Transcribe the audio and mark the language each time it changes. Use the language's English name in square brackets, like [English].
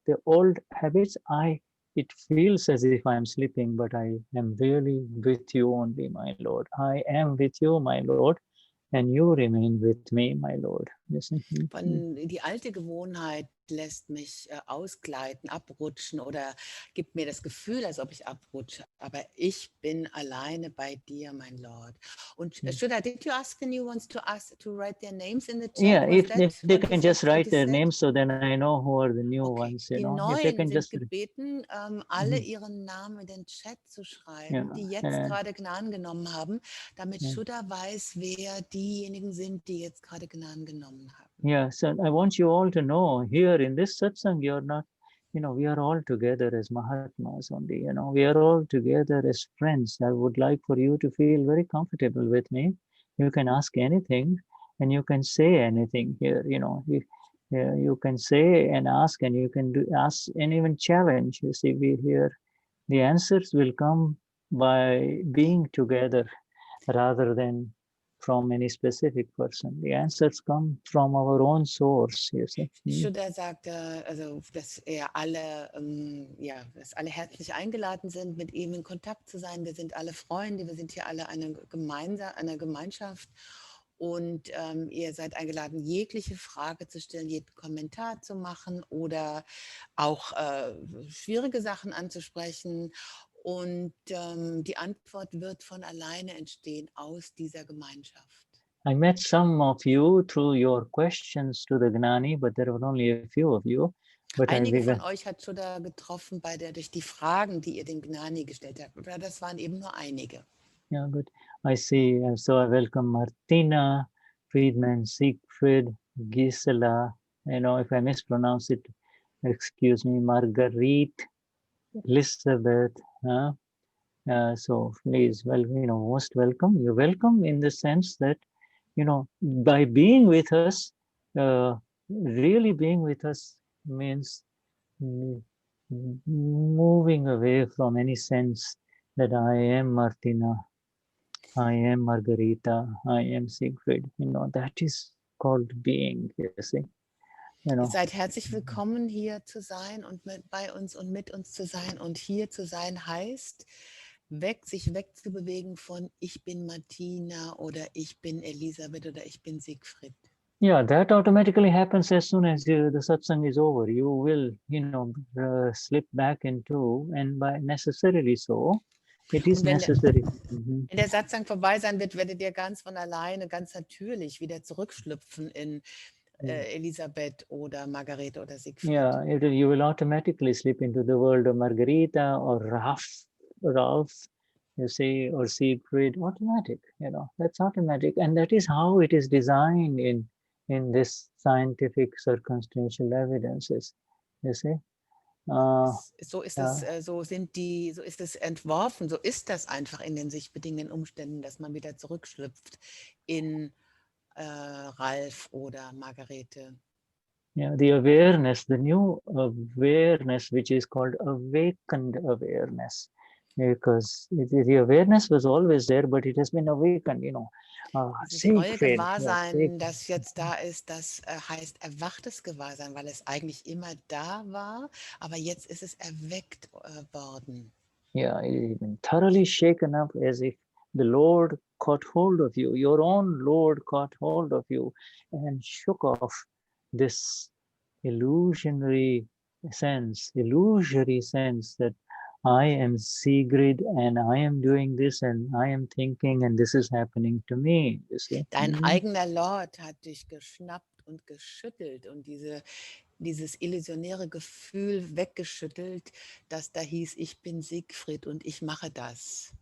[English] The old habits, it feels as if I'm sleeping, but I am really with you only, my Lord. I am with you, my Lord, and you remain with me, my Lord. Listen. [German] Die alte Gewohnheit lässt mich ausgleiten, abrutschen oder gibt mir das Gefühl, als ob ich abrutsche. Aber ich bin alleine bei dir, mein Lord. Und [English] Shuddha, did you ask the new ones to write their names in the chat? Yeah, if they can just write their names, so then I know who are the new ones. [German] Die Neuen sind gebeten, alle ihren Namen in den Chat zu schreiben, die jetzt gerade Gnan genommen haben, damit Shuddha weiß, wer diejenigen sind, die jetzt gerade Gnan genommen haben. [English] Yeah, so I want you all to know, here in this satsang, you're not, we are all together as Mahatmas only, we are all together as friends. I would like for you to feel very comfortable with me. You can ask anything and you can say anything here, you can say and ask, and you can ask and even challenge. You see, we here, the answers will come by being together rather than from any specific person. The answers come from our own source, you see. [German] Shuddha sagte, also, dass alle herzlich eingeladen sind, mit ihm in Kontakt zu sein. Wir sind alle Freunde, wir sind hier alle eine Gemeinschaft. Und ihr seid eingeladen, jegliche Frage zu stellen, jeden Kommentar zu machen oder auch schwierige Sachen anzusprechen. Und die Antwort wird von alleine entstehen aus dieser Gemeinschaft. [English] I met some of you through your questions to the Gnani, but there were only a few of you. But [German] Einige von euch hat Shuddha getroffen durch die Fragen, die ihr dem Gnani gestellt habt. Oder das waren eben nur einige. [English] Yeah, good. I see. So I welcome Martina, Friedman, Siegfried, Gisela. If I mispronounce it, excuse me, Marguerite, Elizabeth. So please, most welcome. You're welcome in the sense that, by being with us, really being with us means moving away from any sense that I am Martina, I am Margarita, I am Siegfried. That is called being, you see. [German] Ihr seid herzlich willkommen, hier zu sein und bei uns und mit uns zu sein. Und hier zu sein heißt, sich wegzubewegen von ich bin Martina oder ich bin Elisabeth oder ich bin Siegfried. [English] Yeah, that automatically happens as soon as the satsang is over. You will, slip back into, and by necessarily so, it is necessary. [German] Wenn der Satsang vorbei sein wird, werdet ihr ganz von alleine, ganz natürlich wieder zurückschlüpfen in Elisabeth oder Margarete oder Siegfried. [English] Yeah, you will automatically slip into the world of Margarita or Ralph, you see, or Siegfried. Automatic, that's automatic, and that is how it is designed in this scientific circumstantial evidences, you see. [German] So ist es entworfen, so ist das einfach in den sich bedingenden Umständen, dass man wieder zurückschlüpft in Ralf oder Margarete. [English] Yeah, the awareness, the new awareness, which is called awakened awareness, because the awareness was always there, but it has been awakened, [German] Dieses neue Gewahrsein, das jetzt da ist, das heißt erwachtes Gewahrsein, weil es eigentlich immer da war, aber jetzt ist es erweckt worden. [English] Yeah, it's been thoroughly shaken up as if the Lord caught hold of you, your own Lord caught hold of you and shook off this illusory sense that I am Sigrid and I am doing this and I am thinking and this is happening to me, you see. [German] Dein eigener Lord hat dich geschnappt und geschüttelt und dieses illusionäre Gefühl weggeschüttelt, das da hieß, ich bin Siegfried und ich mache das.